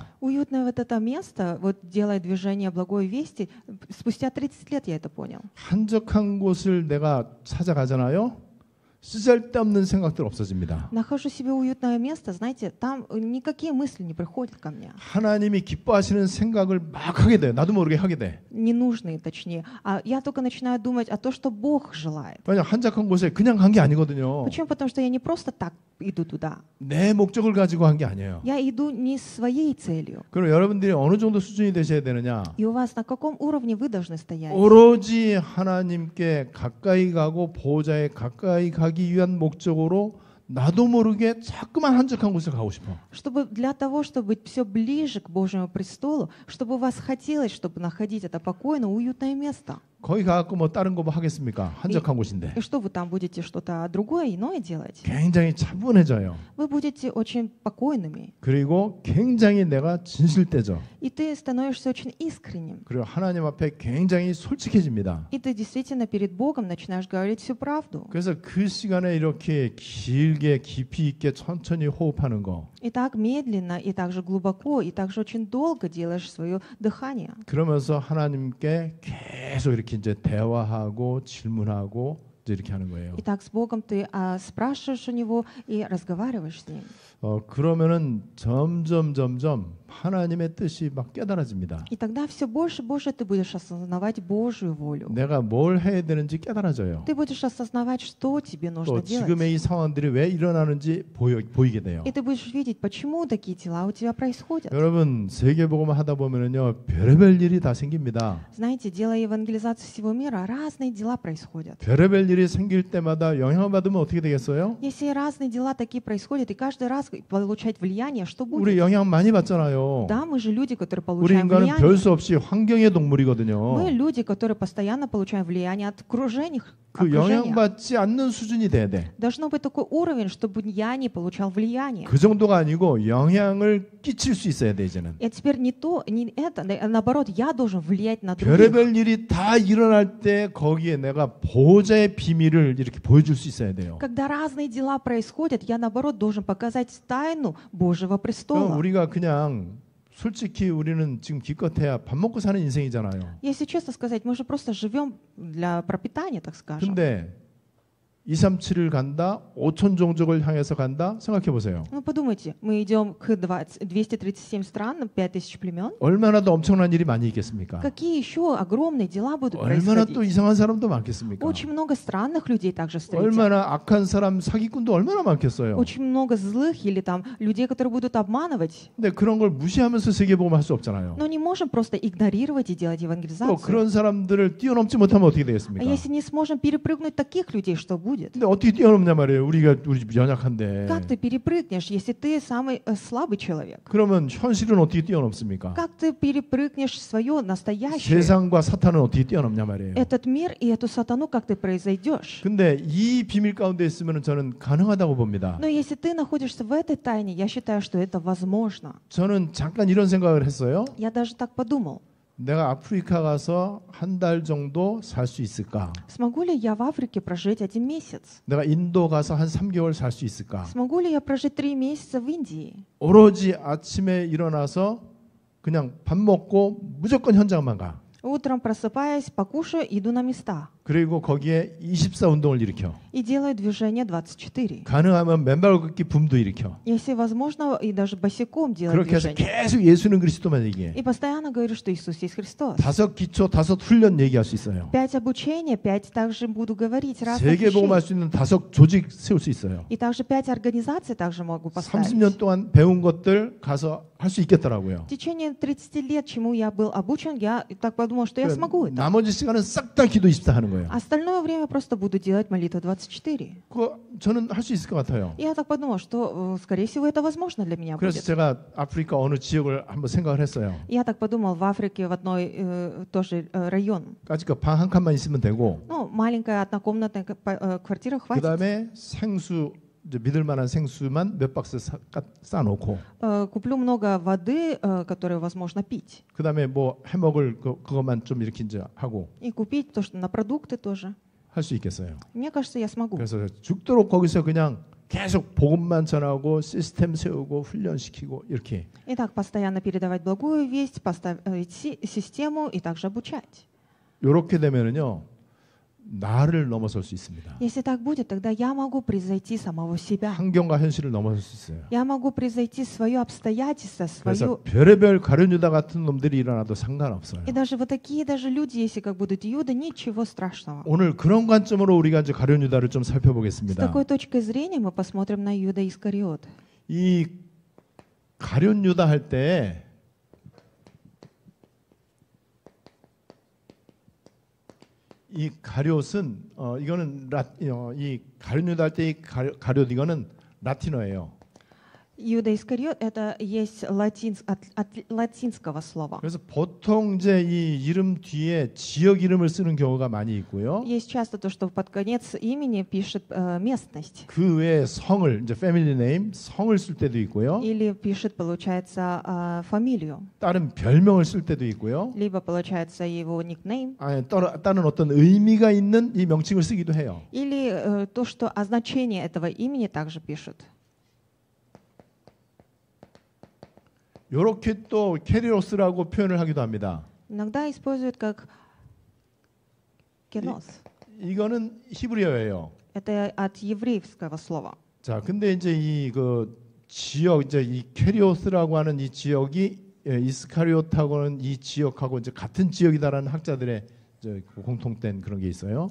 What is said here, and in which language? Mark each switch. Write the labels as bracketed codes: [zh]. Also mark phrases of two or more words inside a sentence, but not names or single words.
[ru] Уютное вот это место, вот делая движение благой вести, спустя 30 лет я это понял. [ko] 한적한 곳을 내가 찾아가잖아요. 쓰잘데없는 생각들 없어집니다. [ru] Нахожу себе уютное место, знаете, там никакие мысли не приходят ко мне. [ko] 하나님이 기뻐하시는 생각을 막 하게 돼. 나도 모르게 하게 돼. [ru] Ненужные, точнее. А я только начинаю думать о том, что Бог желает. [ko] 왜냐 한적한 곳에 그냥 간 게 아니거든요. [ru] Почему? Потому что я не просто так иду туда. [ko] 내 목적을 가지고 한 게 아니에요. [ru] Я иду не своей целью. [ko] 그럼 여러분들이 어느 정도 수준이 되셔야 되느냐? [ru] И у вас на каком уровне вы должны стоять? [ko] 오로지 하나님께 가까이 가고 보호자에 가까이 가기 위한 목적으로 나도 모르게 자꾸만 한적한 곳에 가고 싶어. [ru] Чтобы для того, чтобы быть все ближе к Божьему престолу, чтобы у вас хотелось, чтобы находить это покойное, уютное место. [ko] 거기 가갖고 뭐 다른 거 뭐 하겠습니까? 한적한 곳인데. [ru] И что вы там будете что-то другое, иное делать? [ko] 굉장히 차분해져요. [ru] Вы будете очень покойными. [ko] 그리고 굉장히 내가 진실되죠. [ru] И ты становишься очень искренним. [ko] 그리고 하나님 앞에 굉장히 솔직해집니다. [ru] И ты действительно перед Богом начинаешь говорить всю правду. [ko] 그래서 그 시간에 이렇게 길게 깊이 있게 천천히 호흡하는 거. [ru] И так медленно, и так же глубоко, и так же очень долго делаешь свое дыхание. [ko] 그러면서 하나님께 계속 이렇게 이제 대화하고 질문하고 이제 이렇게 하는 거예요. [ru] И так с Богом ты спрашиваешь у Него и разговариваешь с Ним. [ko] 그러면은 점점 하나님의 뜻이 막 깨달아집니다. [ru] И тогда все больше и больше ты будешь осознавать Божью волю. [ko] 내가 뭘 해야 되는지 깨달아져요. [ru] Ты будешь осознавать, что тебе нужно [ko] 또 지금의 [ru] делать. [ko] 이 상황들이 왜 일어나는지 보이게 돼요. [ru] И ты будешь видеть, почему такие дела у тебя происходят. [ko] 여러분 세계복음 하다 보면은요 별의별 일이 다 생깁니다. [ru] Знаете, делая евангелизацию всего мира, разные дела происходят. [ko] 별의별 일이 생길 때마다 영향을 받으면 어떻게 되겠어요? [ru] Если разные дела такие происходят, и каждый раз получать влияние, что [ko] 우리 [ru] будет? [ko] 영향 많이 받잖아요. [ru] Да, мы же люди, которые [ko] 우리 [ru] получаем [ko] 인간은 별 [ru] влияние. [ko] 수 없이 환경의 동물이거든요. [ru] Мы люди, которые постоянно получаем влияние от окружения. [ko] 그 영향받지 않는 수준이 돼야 돼. [ru] Должно быть такой уровень, чтобы я не получал влияние. [ko] 그 정도가 아니고 영향을 끼칠 수 있어야 돼 이제는. [ru] И теперь не то, не это, а наоборот, я должен влиять на других. [ko] 별의별 일이 다 일어날 때 거기에 내가 보호자의 비밀을 이렇게 보여줄 수 있어야 돼요. [ru] Когда разные дела происходят, я наоборот должен показать тайну Божьего [ko] 그럼 [ru] престола. [ko] 우리가 그냥 솔직히 우리는 지금 기껏해야 밥 먹고 사는 인생이잖아요. [ru] Если честно сказать, мы же просто живем для пропитания, так скажем. [ko] 근데 237을 간다, 5천 종족을 향해서 간다. 생각해 보세요. [ru] Ну подумайте, мы идем к 237 странам, 5000 племен. [ko] 얼마나 더 엄청난 일이 많이 있겠습니까? [ru] Какие еще огромные дела будут [ko] 얼마나 또 [ru] происходить? [ko] 이상한 사람도 많겠습니까? [ru] Очень много странных людей также встретят. [ko] 얼마나 악한 사람, 사기꾼도 얼마나 많겠어요. [ru] Очень много злых или там людей, которые будут обманывать. [ko] 근데 그런 걸 무시하면서 세계복음 할 수 없잖아요. [ru] Но не можем просто игнорировать и делать [ko] 또 [ru] евангелизацию. [ko] 그런 사람들을 뛰어넘지 못하면 어떻게 [ru] А [ko] 되겠습니까? [ru] если не сможем перепрыгнуть таких людей, что будет? [ko] 근데 어떻게 뛰어넘냐 말이에요. 우리 연약한데. [ru] Как ты перепрыгнешь, если ты самый слабый человек? [ko] 그러면 현실은 어떻게 뛰어넘습니까? [ru] Как ты перепрыгнешь свое настоящее? [ko] 세상과 사탄은 어떻게 뛰어넘냐 말이에요. [ru] Этот мир и эту сатану, как ты произойдешь? [ko] 근데 이 비밀 가운데 있으면 저는 가능하다고 봅니다. [ru] Но если ты находишься в этой тайне, я считаю, что это возможно. [ko] 저는 잠깐 이런 생각을 했어요. [ru] Я даже так подумал. [ko] 내가 아프리카 가서 한 달 정도 살 수 있을까? [ru] Смогу ли я в Африке прожить 1 месяц? [ko] 내가 인도 가서 한 3개월 살 수 있을까? [ru] Смогу ли я прожить 3 месяца в Индии? [ko] 오로지 아침에 일어나서 그냥 밥 먹고 무조건 현장만 가. [ru] Утром просыпаясь, покушаю, иду на места. [ko] 그리고 거기에 24 운동을 일으켜. [ru] и делают движение 24. [ko] 가능하면 맨발 걷기 붐도 일으켜. [ru] Если возможно, и даже босиком делать [ko] 그렇게 해서 [ru] движение. [ko] 계속 예수는 그리스도만 얘기해. [ru] И постоянно говорю, что Иисус есть Христос. [ko] 5 기초, 5 훈련 얘기할 수 있어요. [ru] 5 обучения, 5 также буду говорить разных [ko] 세계복음할 [ru] вещей. [ko] 수 있는 5 조직 세울 수 있어요. [ru] И также 5 организаций также могу поставить. [ko] 30년 동안 배운 것들 가서 할 수 있겠더라고요. [ru] В течение 30 лет, чему я был обучен, я так подумал, что я смогу это. [ko] 나머지 시간은 싹 다 기도 24 하는 거예요. [ru] Остальное время просто буду делать молитву 24. [ko] 그거 저는 할 수 있을 것 같아요. [ru] Я так подумал, что, скорее всего, это возможно для меня [ko] 그래서 [ru] будет. [ko] 제가 아프리카 어느 지역을 한번 생각을 했어요. [ru] Я так подумал, в Африке в одной тоже район. [ko] 까짓거 방 한 칸만 있으면 되고 [ru] Ну, маленькая однокомнатная квартира [ko] 그 [ru] хватит. [ko] 다음에 생수 이제 믿을 만한 생수만 몇 박스 싸놓고 [ru] Куплю много воды, которую возможно пить. [ko] 그 다음에 뭐 해먹을 그것만 좀 이렇게 이제 하고 [ru] И купить то, что на продукты тоже. [ko] 할 수 있겠어요. [ru] Мне кажется, я смогу. [ko] 그래서 죽도록 거기서 그냥 계속 복음만 전하고 시스템 세우고 훈련시키고 이렇게. [ru] Итак, постоянно передавать благую весть, поставить систему и также обучать. [ko] 이렇게 되면은요 나를 넘어설 수 있습니다. [ru] Если так будет, тогда я могу превзойти самого себя. [ko] 환경과 현실을 넘어설 수 있어요. [ru] Я могу превзойти свое обстоятельство, [ko] 그래서 [ru] свою... [ko] 별의별 가룟유다 같은 놈들이 일어나도 상관없어요. [ru] И даже вот такие даже люди, если как будут Иуда, ничего страшного. [ko] 오늘 그런 관점으로 우리가 이제 가룟유다를 좀 [ru] С [ko] 살펴보겠습니다. [ru] такой точкой зрения мы посмотрим на Иуда Искариот. [ko] 이 가룟유다 할 때 이 가룟은 이거는 이 가룟유다 할 때 이 가룟 이거는 라틴어예요. [ru] Иуда Искариот — это есть от латинского слова. [ko] 그래서 보통 이제 이 이름 뒤에 지역 이름을 쓰는 경우가 많이 있고요. [ru] Есть часто то, что под конец имени пишет местность. [ko] 그 외에 성을 이제 [en] family name [ko] 성을 쓸 때도 있고요. [ru] Или пишет, получается, фамилию. [ko] 다른 별명을 쓸 때도 있고요. [ru] Либо, получается, его никнейм. [ko] 아니, 다른 어떤 의미가 있는 이 명칭을 쓰기도 해요. [ru] Или то, что значение этого имени также пишут. [ko] 이렇게 또 캐리오스라고 표현을 하기도 합니다. [ru] Иногда используют как кенос. [ko] 이거는 히브리어예요. [ru] Это от еврейского слова. [ko] 자, 근데 이제 이 그 지역 이제 이 캐리오스라고 하는 이 지역이 이스카리오트하고는 이 지역하고 이제 같은 지역이다라는 학자들의 이제 공통된 그런 게 있어요.